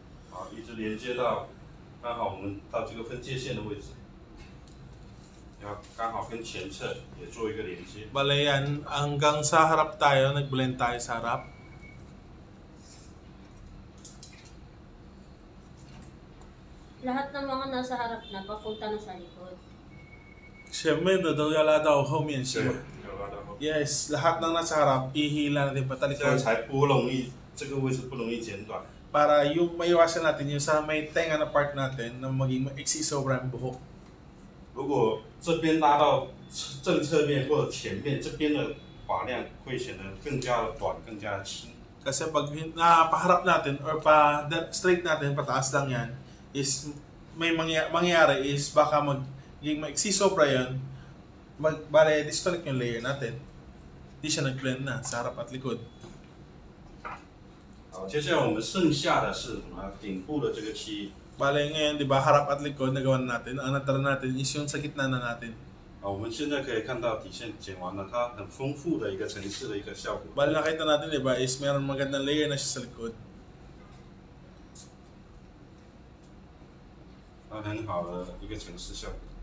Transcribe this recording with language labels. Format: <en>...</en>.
<zh>好，一直连接到，刚好我们到这个分界线的位置，要刚好跟前侧也做一个连接。</zh> <tl>Bale yan, hanggang sa harap tayo, nag-blend tayo sa harap. Lahat ng mga nasa harap na, papunta na sa likod.</tl> <zh>前面的都要拉到后面去。对，要拉到后，</zh> <en>Yes,</en> <tl>lahat ng nasa harap, ihila natin</tl> <zh>这样</zh> <tl>patalikod</tl> <zh>才不容易，这个位置不容易剪短。</zh> <tl>para yung maiwasan natin yung sa may tenga na part natin na maging maiksi sobra ang buhok.</tl> <zh>如果这边拉到正侧面或者前面，这边的发量会显得更加的短，更加的轻。</zh> <tl>Kasi pag paharap natin or pa straight natin, pataas lang yan, is may mangyayari is baka maging maiksi sobra yan, bale disconnect yung layer natin. Hindi siya nag-blend na sa harap at likod.</tl> <zh>好，接下来我们剩下的是什么？顶部的这个区域。</zh> <tl>Bale ngayon, di ba, harap at likod nagawa na natin. Ang natara natin is yung sa gitna na natin.</tl> <zh>啊，我们现在可以看到底线剪完了，它很丰富的一个层次的一个效果。</zh> <tl>Bale nakita natin, di ba, is meron magandang layer na siya sa likod.</tl> <zh>它很好的一个层次效果。</zh>